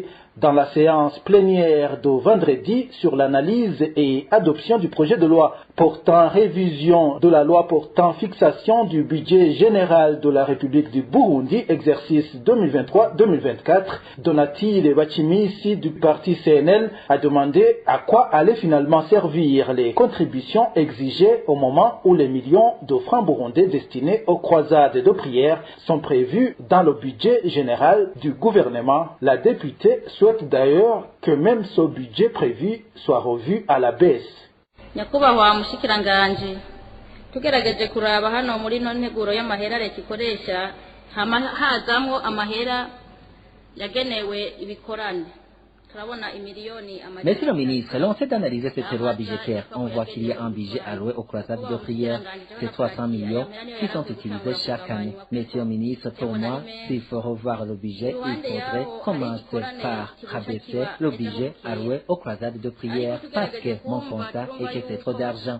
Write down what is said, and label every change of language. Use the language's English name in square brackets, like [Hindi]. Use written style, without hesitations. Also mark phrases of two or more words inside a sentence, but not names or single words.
[French] Dans la séance plénière de vendredi sur l'analyse et adoption du projet de loi portant révision de la loi portant fixation du budget général de la République du Burundi, exercice 2023-2024, Donatille Bachimissi du parti CNL a demandé à quoi allaient finalement servir les contributions exigées au moment où les millions de francs burundais destinés aux croisades de prière sont prévus dans le budget général du gouvernement. La députée souhaite d'ailleurs que même ce budget prévu soit revu à la baisse. [Rundi] Nyakubahwa mushikiranganje tugerageje kuraba hano muri no nteguro y'amahera leta ikoresha hazamwo amahera yagenewe ibikorane. [French] Monsieur le ministre, selon cette analyse de cette loi budgétaire, on voit qu'il y a un budget alloué aux croisades de prière de 300 millions qui sont utilisés chaque année. Monsieur le ministre, pour moi, s'il faut revoir le budget, il faudrait commencer par rabaisser le budget alloué aux croisades de prière parce que mon constat est que c'est trop d'argent.